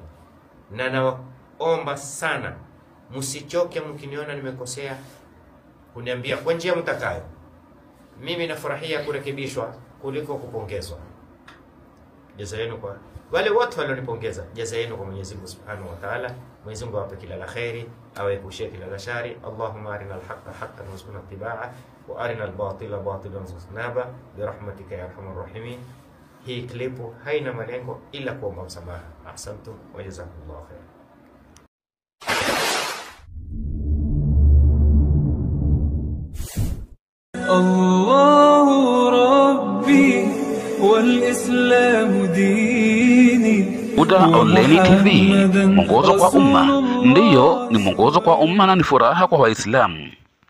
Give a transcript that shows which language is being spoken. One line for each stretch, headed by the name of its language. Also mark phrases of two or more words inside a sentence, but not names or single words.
Swahili: Na naomba sana msichoke mkiniona nimekosea kuniambia kwa njia mtakayo. Mimi nafurahia kurekebishwa kuliko kupongezwa. Jaza yenu kwa wale wote walionipongeza, jaza yenu kwa Mwenyezi Mungu
Arabic: سبحانه وتعالى.
Swahili: Mwenyezi Mungu awape kila la khairi, awaepushie kila la shari.
Arabic: اللهم أرنا الحق حقا وارزقنا اتباع وأرنا الباطل باطلا وارزقنا اجتناب برحمتك يا أرحم الراحمين.
Swahili: Hii klipu haina malengo ila kuomba msamaha.
Arabic: أحسنتم وجزاكم الله خير. الله ربي والإسلام ديني.
Swahili: Huda Online TV, mwongozo kwa umma. Ndiyo, ni mwongozo kwa umma na ni furaha kwa Waislamu.